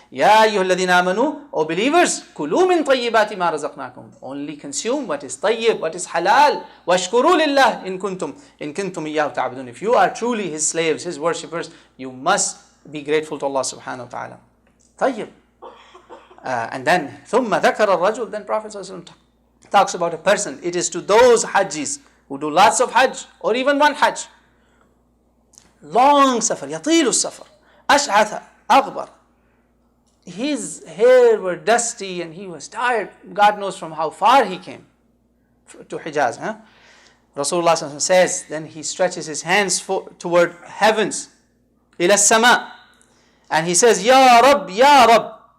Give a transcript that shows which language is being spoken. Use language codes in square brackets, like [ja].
[ar] Ya ayyuhalladhina amanu, [en] O believers, [ar] kulu min tayyibati ma razaqnakum. [en] Only consume what is tayyib, what is halal. [ar] Washkuru lillah in kuntum iyyahu ta'budun. [en] If you are truly His slaves, His worshippers, you must be grateful to Allah subhanahu wa ta'ala. [ar] Tayyib. [en] And then [ar] ثُمَّ ذَكَرَ الرَّجُلُ. [en] Then Prophet talks about a person. It is to those hajjis who do lots of hajj or even one hajj. [ar] Long safar, يطيل السفر, أشعث أغبر. [en] His hair were dusty and he was tired. God knows from how far he came to Hijaz. Rasulullah says, then he stretches his hands toward heavens, [ar] إلى السماء, [en] and he says, [ar] Ya Rabb, Ya Rabb.